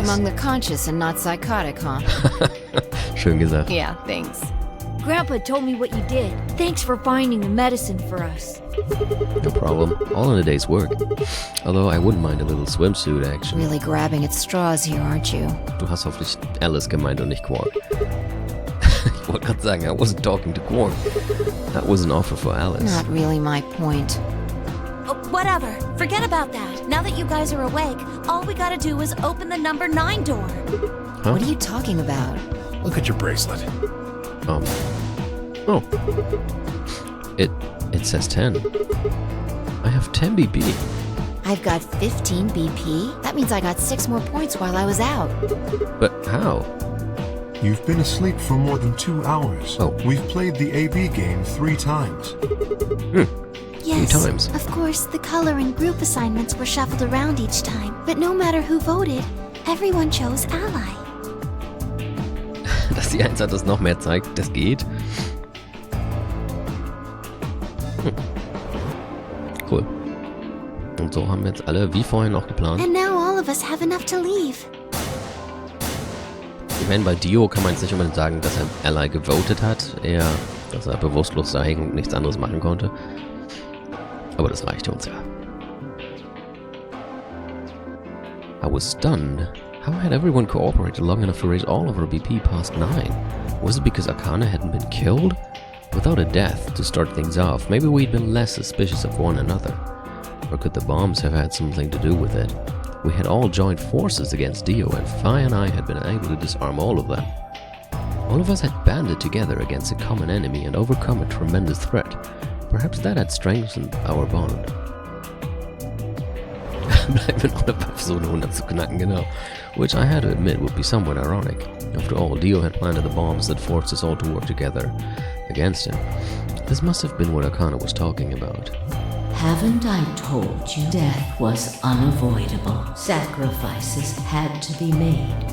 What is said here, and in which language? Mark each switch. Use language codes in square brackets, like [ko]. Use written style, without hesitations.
[en] among the conscious and not psychotic, huh? [de] Schön gesagt. [en] Yeah, thanks. Grandpa told me what you did. Thanks for finding the medicine for us. No problem. All in a day's work. Although I wouldn't mind a little swimsuit action. Really grabbing at straws here, aren't you? [de] Du hast hoffentlich Alice gemeint und nicht Quark. Ich wollte gerade sagen, [en] I wasn't talking to Quark. That was an offer for Alice. Not really my point. Oh, whatever. Forget about that. Now that you guys are awake, all we gotta do is open the number 9 door. Huh? What are you talking about? Look at your bracelet. Oh. It says 10. I have 10 BP. I've got 15 BP? That means I got 6 more points while I was out. But how? You've been asleep for more than 2 hours. Oh. We've played the AB game 3 times. Yes, 3 times. of course, the color and group assignments were shuffled around each time. But no matter who voted, everyone chose Ally. [de] Dass die Einsatz das noch mehr zeigt, das geht. Cool. Und so haben wir jetzt alle, wie vorhin auch geplant. [en] And now all of us have enough to leave. [de] Ich meine, bei Dio kann man jetzt nicht unbedingt sagen, dass er Ally gewotet hat. Eher, dass er bewusstlos da hing und nichts anderes machen konnte. Aber das reichte uns ja. [en] I was stunned. How had everyone cooperated long enough to raise all of our BP past 9? Was it because Akane hadn't been killed? Without a death to start things off, maybe we'd been less suspicious of one another. Or could the bombs have had something to do with it? We had all joined forces against Dio, and Fi and I had been able to disarm all of them. All of us had banded together against a common enemy and overcome a tremendous threat. Perhaps that had strengthened our bond. [de] Bleiben wir noch dabei, Episode 100 zu knacken, genau. [en] Which I had to admit would be somewhat ironic. After all, Dio had planted the bombs that forced us all to work together against him. This must have been what Akane was talking about. Haven't I told you death was unavoidable? Sacrifices had to be made.